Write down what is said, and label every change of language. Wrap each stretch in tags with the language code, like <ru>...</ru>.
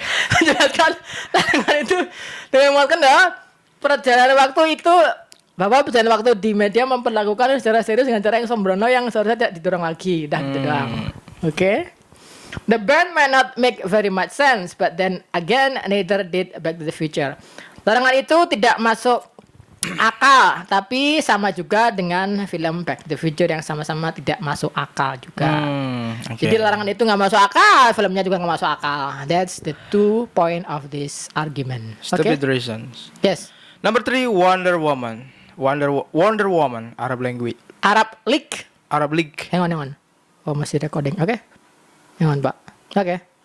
<id>Menjelaskan larangan itu dengan mengatakan bahwa perjalanan waktu itu perjalanan waktu di media memperlakukan secara serius dengan cara yang sembrono yang seharusnya tidak didorong lagi. Gitu doang. Oke.</id> <en>The ban might not make very much sense, but then again, neither did Back to the Future.</en> <id>Larangan itu tidak masuk akal, tapi sama juga dengan film Back to the Future yang sama-sama tidak masuk akal juga.</id> <en>Okay.</en> <id>Jadi larangan itu nggak masuk akal, filmnya juga nggak masuk akal.</id> <en>That's the 2 point of this argument. Stupid reasons. Yes. Number 3, Wonder Woman. Wonder Woman, Arab language. Arab League. Arab League. Hang on. Oh, masih recording. Oke. Hang on, Pak. Oke.</en>